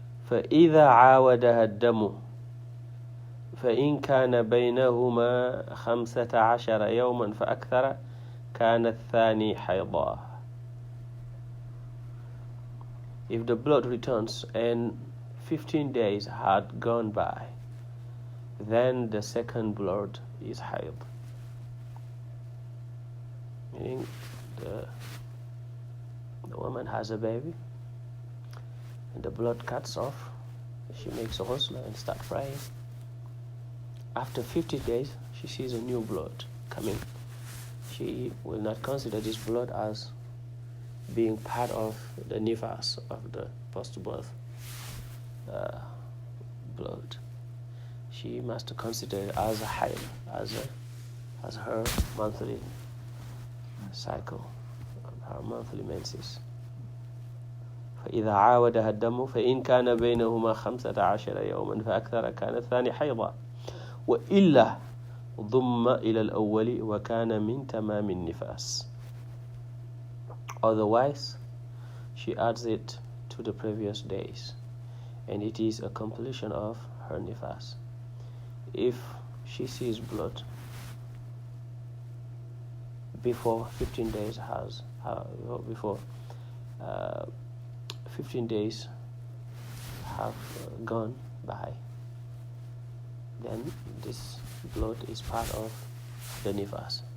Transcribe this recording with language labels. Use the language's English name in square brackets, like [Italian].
[Arabic] فإذا عاودها الدم فإن كان بينهما 15 يوما فأكثر كان الثاني حيضا. [English] If the blood returns and 15 days had gone by, then the second blood is hayd. Meaning the woman has a baby and the blood cuts off. She makes ghusl and starts praying. After 50 days, she sees a new blood coming. She will not consider this blood as being part of the nifas of the post-birth blood. She must consider it as a hayd, as her monthly cycle, her monthly menses. [Arabic] فإذا عاودها الدم فإن كان بينهما 15 يوما فأكثر كان الثاني حيضا وإلا ضم إلى الأول وكان من تمام النفاس. [English] Otherwise, she adds it to the previous days, and it is a completion of her nifas. If she sees blood before 15 days before 15 days have gone by, then this blood is part of the nifas.